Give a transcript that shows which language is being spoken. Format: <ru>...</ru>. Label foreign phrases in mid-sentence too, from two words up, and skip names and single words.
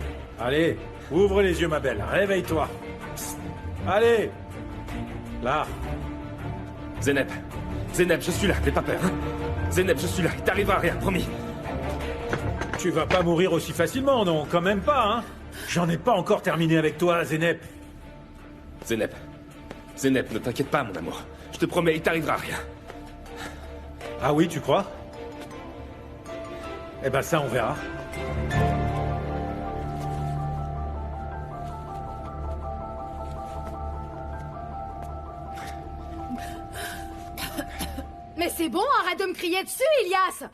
<fr>Allez, ouvre les yeux, ma belle, réveille-toi. Allez. Là. Zeynep. Zeynep, je suis là, n'aie pas peur. Hein? Zeynep, je suis là, il t'arrivera rien, promis. Tu vas pas mourir aussi facilement, non? Quand même pas, hein? J'en ai pas encore terminé avec toi, Zeynep. Zeynep. Zeynep, ne t'inquiète pas, mon amour. Je te promets, il t'arrivera rien. Ah oui, tu crois? Eh ben ça, on verra. Mais c'est bon, arrête de me crier dessus, Ilias.</fr>